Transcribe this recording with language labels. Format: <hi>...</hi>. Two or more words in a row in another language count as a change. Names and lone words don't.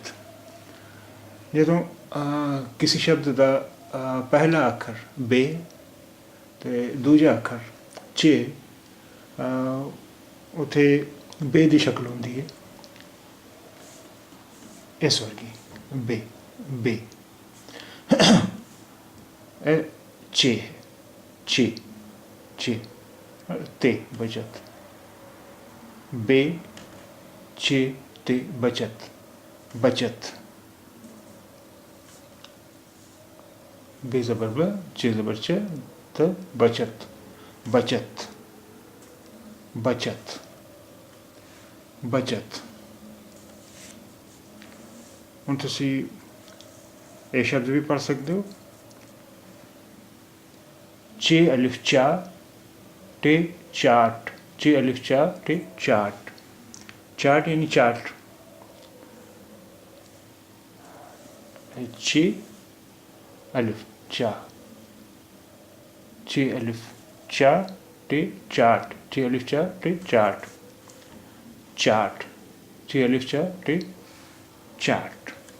<pa>ਜੋ ਕਿਸੀ ਸ਼ਬਦ ਕਾ ਪਹਿਲਾ ਅੱਖਰ ਬੇ ਤੇ ਦੂਜਾ ਅੱਖਰ ਚੇ ਉੱਥੇ ਬੇ ਕੀ ਸ਼ਕਲ ਹੋਂਗੀ ਹੈ ਇਸ ਵਰਗੀ ਬੇ। ਬੇ ਚੇ ਚੇ। ਚੇ ਤੇ ਬਚਤ, ਬੇ ਚੇ ਤੇ ਬਚਤ, ਬਚਤ, ਬੇ ਜ਼ਬਰ ਬ ਚੇ ਜ਼ਬਰ ਚ ਤ ਬਚਤ, ਬਚਤ, ਬਚਤ, ਬਚਤ। ਹੁਣ ਤੁਸੀਂ ਇਹ ਸ਼ਬਦ ਵੀ ਪੜ੍ਹ ਸਕਦੇ ਹੋ, ਚੇ ਅਲਿਫ਼ ਚਾ ਟੇ ਚਾਟ, ਚੇ ਅਲਿਫ਼ ਚਾ ਟੇ ਚਾਟ, ਚਾਟ ਯਾਨੀ ਚਾਟ, ਚੇ ਅਲਿਫ਼ ਚਾ, ਚੇ ਅਲਿਫ਼ ਚਾ ਟੇ ਚਾਟ, ਚੇ ਅਲਿਫ਼ ਚਾ ਟੇ ਚਾਟ, ਚਾਟ, ਚੇ ਅਲਿਫ਼ ਚਾ ਟੇ ਚਾਟ।</pa>